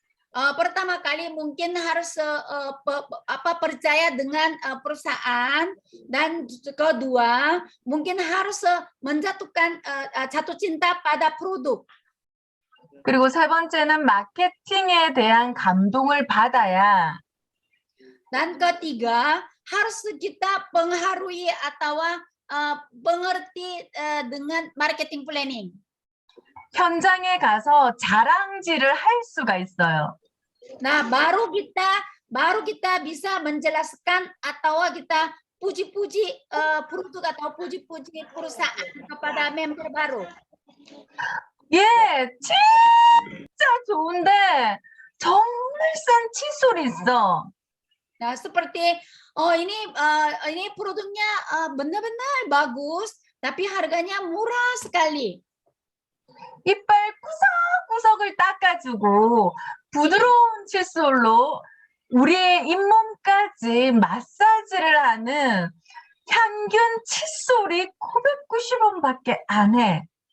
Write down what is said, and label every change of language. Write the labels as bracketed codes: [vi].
[id] pertama kali mungkin harus percaya dengan perusahaan, dan kedua mungkin harus menjatuhkan jatuh cinta pada produk. [ko] 그리고 세 번째는 마케팅에 대한 감동을 받아야 [id] dan ketiga harus kita pengaruhi atau mengerti dengan marketing planning. [ko] 현장에 가서 자랑질을 할 수가 있어요. [id] Nah, baru kita bisa menjelaskan atau kita puji-puji produk atau puji-puji perusahaan kepada member baru. [ko] 예, 진짜 좋은데 정말 싼 칫솔이 있어. [id] Nah, seperti ini produknya benar-benar bagus, tapi harganya murah sekali. [ko] 이빨 구석구석을 닦아주고 부드러운 칫솔로 우리의 잇몸까지 마사지를 하는 향균 칫솔이 990원밖에 안 해.